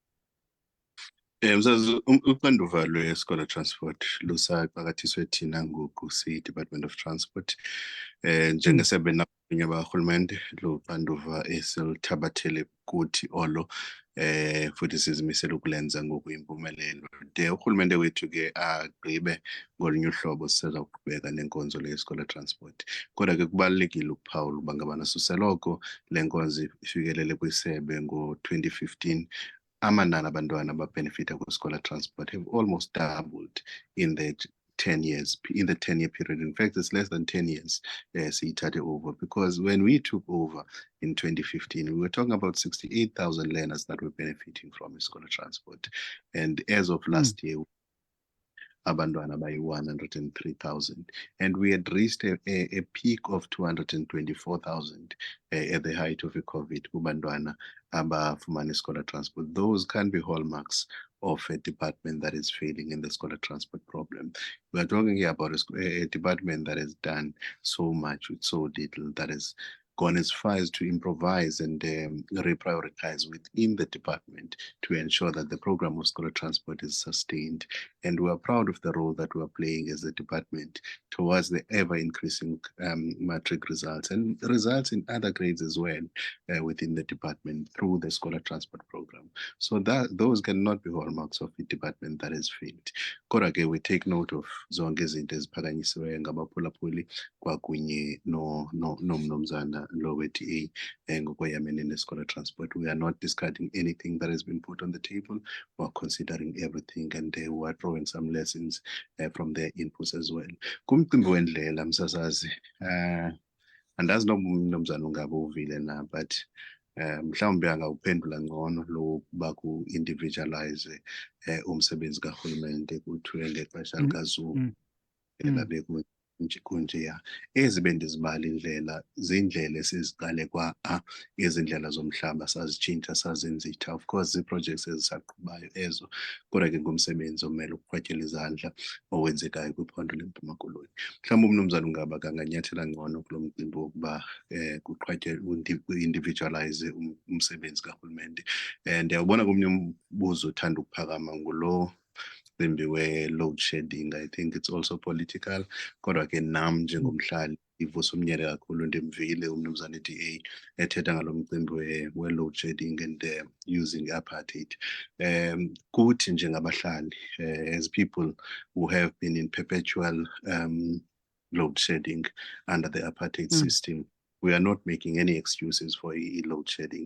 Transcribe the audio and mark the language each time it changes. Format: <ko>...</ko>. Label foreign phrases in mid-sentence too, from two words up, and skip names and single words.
<xh>Msazi uxanduva lwe-</xh> <en>scholar transport</en> <xh>lusaqakathiswe thina ngoku si-Department of Transport njengesebe nabanye abarhulumente lo xanduva esiluthabathele kuthi olo futhi sizimisele ukulenza ngokuyimpumelelo. De urhulumente wethu ke agqibe ngolunye uhlobo siza kuqhubeka nenkonzo le-</xh> <en>scholar transport.</en> <xh>Kodwa ke kubalulekile ukuphawula uba ngabana suseloko le nkonzo ifikelele kwisebe ngo-2015 amanani abantwana ababenefita kwi-</xh> <en>scholar transport have almost doubled in the 10-year period. In fact, it's less than 10 years siyithathe over, because when we took over in 2015, we were talking about 68,000 learners that were benefiting from scholar transport. And as of last year, abantwana by 103,000, and we had reached a peak of 224,000 at the height of the COVID</en> <xh>kubantwana abafumana</xh> <en>scholar transport. Those can be hallmarks of a department that is failing in the scholar transport problem. We are talking here about a department that has done so much with so little, that has gone as far as to improvise and reprioritize within the department to ensure that the program of scholar transport is sustained. And we are proud of the role that we are playing as a department towards the ever-increasing matric results and results in other grades as well within the department through the scholar transport program. So that those cannot be hallmarks of a department that has failed.</en> <xh>Kodwa-ke</xh> <en>we take note of</en> <xh>zonke izinto eziphakanyisiweyo ngabaphulaphuli kwakunye nomnumzana lo we-TA ngokweyamene ne-</xh> <en>scholar transport. We are not discarding anything that has been put on the table. We are considering everything and we are drawing some lessons from their inputs as well.</en> <xh>Kumcimbi wendlela msasazi, andazi noma umnumzana Ngaba uvile na, but mhlawumbe angawuphendula ngcono lokuba ku-individualize umsebenzi kahulumende kuthiwe ngexesha likaZuma labe kunjeya. Ezi bendizibala indlela zindlela esiziqale izindlela zomhlaba sazitshintsha sazenzitha.</xh> <en>Of course</en> <xh>ii-projects ezisaqhubayo ezo, kodwa ke ngumsebenzi omele ukuqwatyela izandla owenzekayo kwiphondo leMpuma Koloni. Mhlawumbe umnumzana Ngaba kanganyathela ngcono kulo mcimbi wokuba ku-individualize umsebenzi kahulumende. Ndiyawubona komnye umbuzo othanda ukuphakama ngulo mcimbi we-</xh> <en>load shedding. I think it's also political,</en> <xh>kodwa ke nam njengomhlali ivusa umnyele kakhulu ndimvile umnumzana e-DA ethetha ngalo mcimbi we-</xh> <en>load shedding and using apartheid.</en> <xh>Kuthi njengabahlali,</xh> <en>as people who have been in perpetual load shedding under the apartheid system, we are not making any excuses for load shedding.</en>